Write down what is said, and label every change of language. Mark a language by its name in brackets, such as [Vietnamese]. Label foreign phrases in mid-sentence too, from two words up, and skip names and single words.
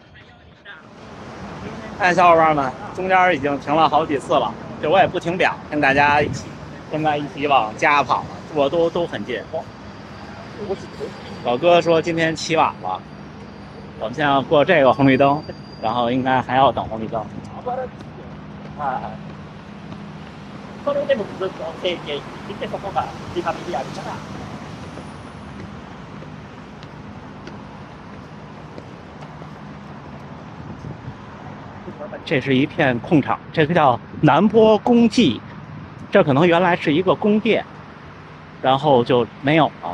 [Chinese] 哎，小伙伴们，中间已经停了好几次了，这我也不停表，跟大家一起往家跑，我都很近。老哥说今天起晚了，我们现在要过这个红绿灯，然后应该还要等红绿灯。 [Japanese] それでもずっと定期行ってそこがリハビリあるから。 [Chinese] 这是一片空场，这个叫南坡公祭，这可能原来是一个宫殿，然后就没有了。